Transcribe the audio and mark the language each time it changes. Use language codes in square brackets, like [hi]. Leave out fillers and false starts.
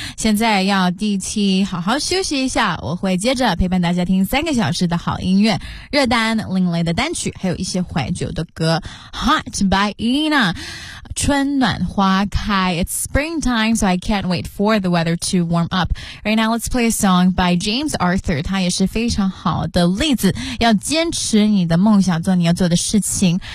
[zh] 现在要第七好好休息一下，我会接着陪伴大家听三个小时的好音乐，热单、另类的单曲，还有一些怀旧的歌。 [en] Hot by Ina. [zh] 春暖花开 [en] It's springtime, so I can't wait for the weather to warm up. Right now, let's play a song by James Arthur. [zh] 他也是非常好的例子，要坚持你的梦想，做你要做的事情。